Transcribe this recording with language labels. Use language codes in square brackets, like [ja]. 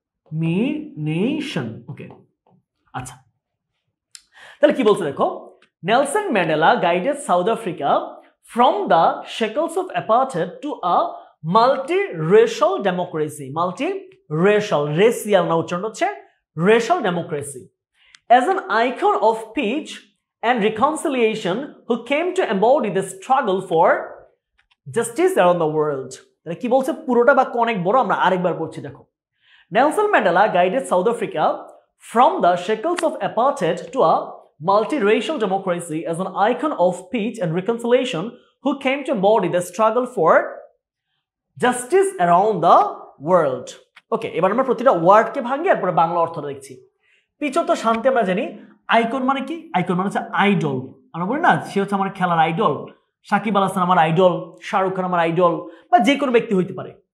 [en] Discrimination. Okay, [bn] আচ্ছা, তাহলে কি বলছে দেখো, [en] Nelson Mandela guided South Africa from the shackles of apartheid to a multi-racial democracy. Multi-racial, racial [bn] না উচ্চারণ হচ্ছে [en] racial democracy. As an icon of peace and reconciliation who came to embody the struggle for justice around the world. [bn] কি বলছে পুরোটা বাক্য অনেক বড়, আমরা আরেকবার পড়ছি দেখো। [en] Nelson Mandela guided South Africa from the shackles of apartheid to a multiracial democracy as an icon of peace and reconciliation who came to embody the struggle for justice around the world. [bn] ওকে, এবার আমরা প্রতিটা ওয়ার্ডকে ভাঙি আর পরে বাংলা অর্থটা দেখছি। Pitch তো শান্তি আমরা জানি। আইকন মানে কি? আইকন মানে হচ্ছে আইডল। আমরা বলি না সে হচ্ছে আমার খেলার আইডল, সাকিব আল হাসান আমার আইডল, শাহরুখ খান আমার আইডল, বা যে কোনো ব্যক্তি হইতে পারে।